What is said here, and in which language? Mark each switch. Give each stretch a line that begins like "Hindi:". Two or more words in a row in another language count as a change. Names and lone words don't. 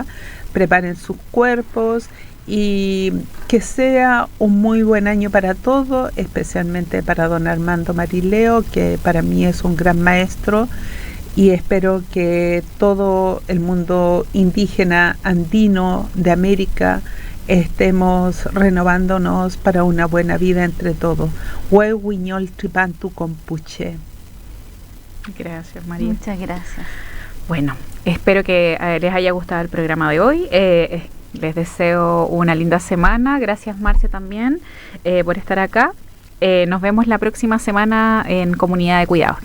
Spanish: Preparen sus cuerpos y que sea un muy buen año para todos, especialmente para don Armando Marileo, que para mí es un gran maestro, y espero que todo el mundo indígena andino de América estemos renovándonos para una buena vida entre todos.
Mapuche: Huehuiñol tripantu compuche.
Spanish: Gracias, María. Muchas gracias. Bueno, espero que les haya gustado el programa de hoy. Les deseo una linda semana. Gracias, Marcia, también por estar acá. Nos vemos la próxima semana en Comunidad de Cuidados.